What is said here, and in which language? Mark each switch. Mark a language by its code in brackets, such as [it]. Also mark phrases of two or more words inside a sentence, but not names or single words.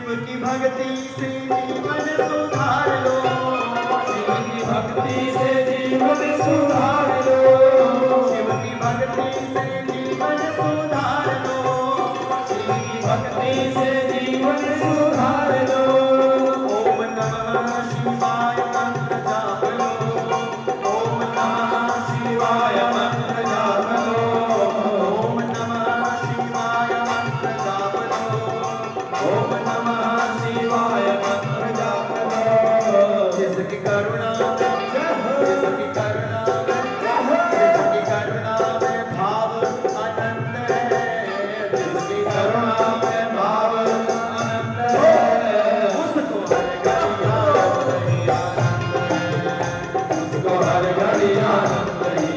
[hi] की भक्ति से जीवन सुधार लो, शिव की भक्ति से जीवन सुधार लो, शिव की भक्ति से जीवन सुधार लो, शिव की भक्ति से जीवन सुधार लो। [sa] ओम नमः शिवाय [hi] मंत्र जाप लो, [sa] ओम नमः शिवाय [hi] मंत्र जाप लो, [sa] ओम नमः शिवाय [hi] मंत्र जाप लो, [sa] ओम नमः शिवाय [hi] मंत्र जाप लो। जिसकी करुणा में, जिसकी करुणा में, जिसकी करुणा में भाव अनंत है, जिसकी करुणा में भाव अनंत है, उसको हर घड़ी आनंद है,